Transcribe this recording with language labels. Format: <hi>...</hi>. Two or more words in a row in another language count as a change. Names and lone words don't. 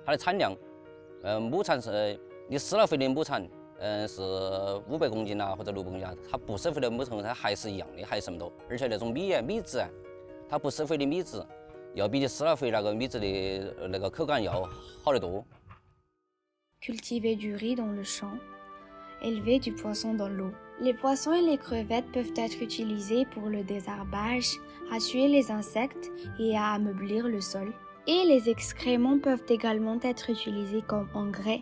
<zh>它的产量，亩产是你施了肥的亩产，是500公斤啊或者600公斤啊，它不施肥的亩产它还是一样的，还是这么多。而且那种米质啊，它不施肥的米质，要比你施了肥那个米质的那个口感要好得多。</zh> <fr>Cultiver du riz dans le champ, élever du poisson dans l'eau. Les poissons et les crevettes peuvent être utilisés pour le désherbage, à tuer les insectes et à ameublir le sol. et les excréments peuvent également être utilisés comme engrais.</fr>